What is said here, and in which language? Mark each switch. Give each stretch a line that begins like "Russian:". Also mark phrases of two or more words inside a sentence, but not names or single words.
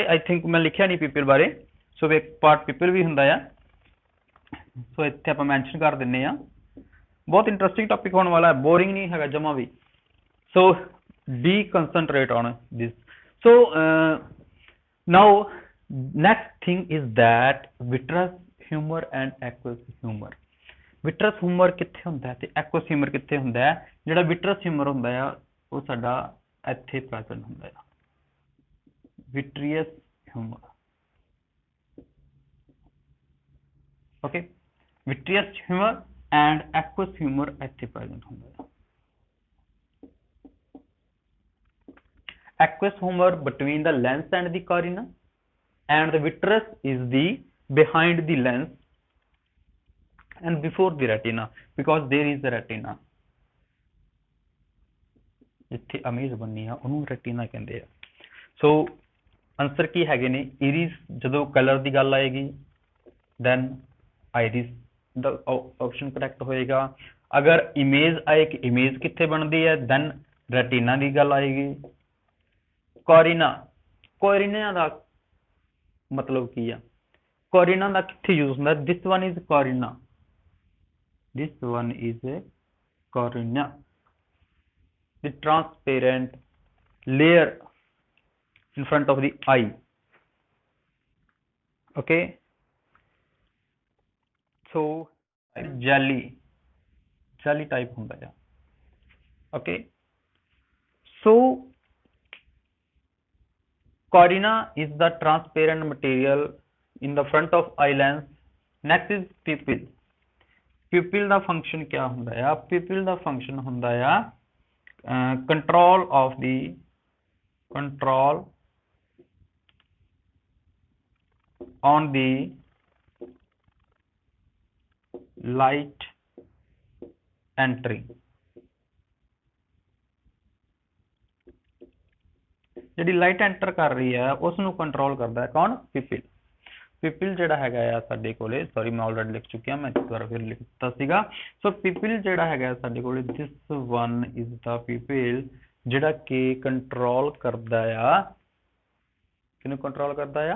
English: I think
Punjabi: ਮੈਂ ਲਿਖਿਆ ਨਹੀਂ ਪਿਪਲ ਬਾਰੇ, ਸੋ ਇੱਕ ਪਾਰਟ ਪਿਪਲ ਵੀ ਹੁੰਦਾ ਆ, ਸੋ ਇੱਥੇ ਆਪਾਂ ਮੈਂਸ਼ਨ ਕਰ ਦਿੰਨੇ ਆ। ਬਹੁਤ
English: interesting topic
Punjabi: ਹੋਣ ਵਾਲਾ ਹੈ, ਬੋਰਿੰਗ ਨਹੀਂ ਹੈਗਾ ਜਮਾ ਵੀ।
English: So be concentrate on this. So now next thing is that vitreous humor and aqueous humor. vitreous humor
Punjabi: ਕਿੱਥੇ ਹੁੰਦਾ ਹੈ ਤੇ
English: aqueous humor
Punjabi: ਕਿੱਥੇ ਹੁੰਦਾ ਹੈ? ਜਿਹੜਾ
English: vitreous humor
Punjabi: ਹੁੰਦਾ ਆ ਉਹ ਸਾਡਾ ਇੱਥੇ ਪ੍ਰੈਜ਼ੈਂਟ ਹੁੰਦਾ ਆ,
English: vitreous humor, okay, vitreous humor and aqueous humor
Punjabi: ਇੱਥੇ ਪ੍ਰੈਜ਼ੈਂਟ ਹੁੰਦਾ ਆ।
English: aqueous humor between the lens and the cornea, and the vitreous is the behind the lens and before the retina, because there is a retina,
Punjabi: ਜਿੱਥੇ ਇਮੇਜ ਬਣਨੀ ਆ ਉਹਨੂੰ retina ਕਹਿੰਦੇ ਆ।
English: So answer
Punjabi: ਕੀ ਹੈਗੇ ਨੇ? ਇਰਿਸ ਜਦੋਂ ਕਲਰ ਦੀ ਗੱਲ ਆਏਗੀ
English: then iris
Punjabi: ਦਾ
English: option correct
Punjabi: ਹੋਏਗਾ। ਅਗਰ ਇਮੇਜ ਆਏ ਕਿ ਇਮੇਜ ਕਿੱਥੇ ਬਣਦੀ ਹੈ
English: then retina
Punjabi: ਦੀ ਗੱਲ ਆਏਗੀ। ਕੋਰਿਨਾ ਦਾ ਮਤਲਬ ਕੀ ਆ? ਕੋਰਿਨਾ ਦਾ ਕਿੱਥੇ ਯੂਜ਼ ਹੁੰਦਾ?
English: this one is cornea, this one is cornea, the transparent layer in front of the eye, okay. So jelly type
Punjabi: ਹੁੰਦਾ ਹੈ,
English: okay. So cornea is the transparent material in the front of eye lens. Next is pupil. pupil ਦਾ function
Punjabi: क्या ਹੁੰਦਾ ਹੈ?
English: pupil ਦਾ function
Punjabi: ਹੁੰਦਾ ਹੈ
English: control on the light entry,
Punjabi: ਜਿਹੜੀ
English: light enter
Punjabi: ਕਰ ਰਹੀ ਹੈ ਉਸ ਨੂੰ ਕੰਟਰੋਲ ਕਰਦਾ ਹੈ ਕੌਣ? ਪਿਪਲ। ਪਿਪਲ ਜਿਹੜਾ ਹੈਗਾ ਆ ਸਾਡੇ ਕੋਲੇ, ਸੌਰੀ ਮੈਂ ਆਲਰੇਡੀ ਲਿਖ ਚੁੱਕਿਆ, ਮੈਂ ਇੱਕ ਵਾਰ ਫਿਰ ਲਿਖ ਦਿੱਤਾ ਸੀਗਾ। ਸੋ ਪਿਪਲ ਜਿਹੜਾ ਹੈਗਾ ਸਾਡੇ ਕੋਲੇ,
English: this one is the pupil,
Punjabi: ਜਿਹੜਾ ਕਿ ਕੰਟਰੋਲ ਕਰਦਾ ਆ, ਕਿਹਨੂੰ ਕੰਟਰੋਲ ਕਰਦਾ ਆ?